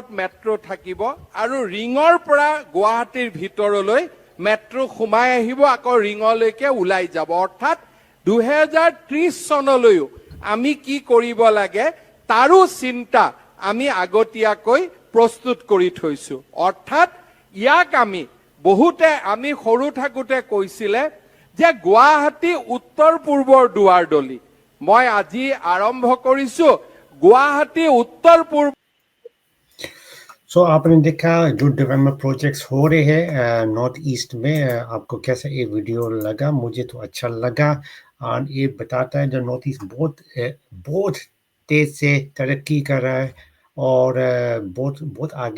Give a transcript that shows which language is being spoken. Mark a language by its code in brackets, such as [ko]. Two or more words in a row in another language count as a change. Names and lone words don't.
[as] মেট্ৰো থাকিব আৰু ৰিঙৰ পৰা গুৱাহাটীৰ ভিতৰলৈ মেট্ৰো সোমাই আহিব আকৌ ৰিঙলৈকে ওলাই যাব অৰ্থাৎ 2030 সনলৈও আমি কি কৰিব লাগে তাৰো চিন্তা আমি আগতীয়াকৈ প্ৰস্তুত কৰি থৈছো অৰ্থাৎ ইয়াক আমি বহুতে আমি সৰু থাকোতে কৈছিলে যে গুৱাহাটী উত্তৰ পূৰ্বৰ দুৱাৰদলি মই আজি আৰম্ভ কৰিছো [hi] गुवाहाटी उत्तर पूर्व सो आपने देखा जो [en] development projects [hi] हो रहे हैं नॉर्थ ईस्ट में आपको कैसा ये वीडियो लगा मुझे तो अच्छा लगा और ये बताता है जो नॉर्थ ईस्ट बहुत तेज से तरक्की कर रहा है और बहुत आगे